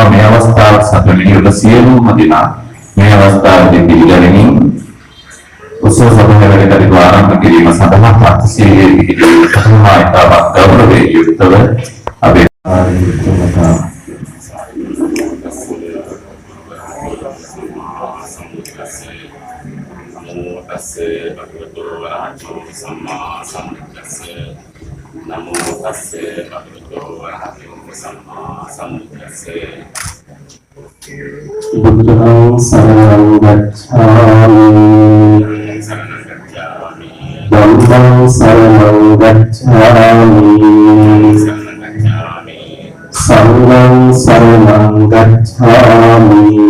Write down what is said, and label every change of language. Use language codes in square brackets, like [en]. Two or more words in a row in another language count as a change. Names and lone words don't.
[si] මේ අවස්ථාව සැපෙමින් ඔබ සියලුම දෙනා මේ අවස්ථාවේදී පිළිගනිමින් උත්සව සභාවේ වැඩ කටයුතු ආරම්භ කිරීම සඳහා පක්ෂීය පිළිගැනීම සඳහා ඉතාමත් ගෞරවයෙන් යුක්තව අපේ [pi] නමෝ තස්සේ භගවතු වරහතෝ සම්මා සම්බුද්දස්සේ බුද්ධං සරණං ගච්ඡාමි ධම්මං සරණං ගච්ඡාමි සංඝං සරණං ගච්ඡාමි